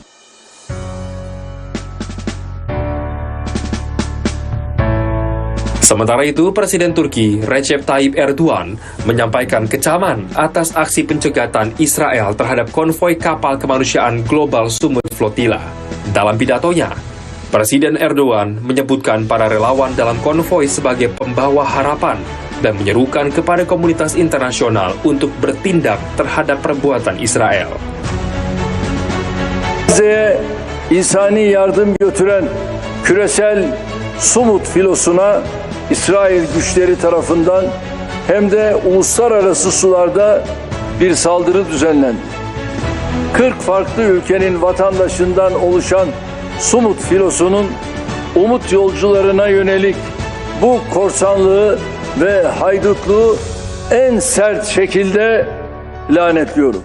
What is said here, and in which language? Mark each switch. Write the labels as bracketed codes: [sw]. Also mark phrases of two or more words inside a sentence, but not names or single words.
[id] Sementara itu, Presiden Turki Recep Tayyip Erdogan menyampaikan kecaman atas aksi pencegatan Israel terhadap konvoi kapal kemanusiaan global Sumut Flotilla. Dalam pidatonya, Presiden Erdogan menyebutkan para relawan dalam konvoi sebagai pembawa harapan dan menyerukan kepada komunitas internasional untuk bertindak terhadap perbuatan Israel. [tr] Gazze'ye insani yardım götüren küresel Sumut filosuna İsrail güçleri tarafından hem de uluslararası sularda bir saldırı düzenlendi. 40 farklı ülkenin vatandaşından oluşan Sumut filosunun umut yolcularına yönelik bu korsanlığı ve haydutluğu en sert şekilde lanetliyorum.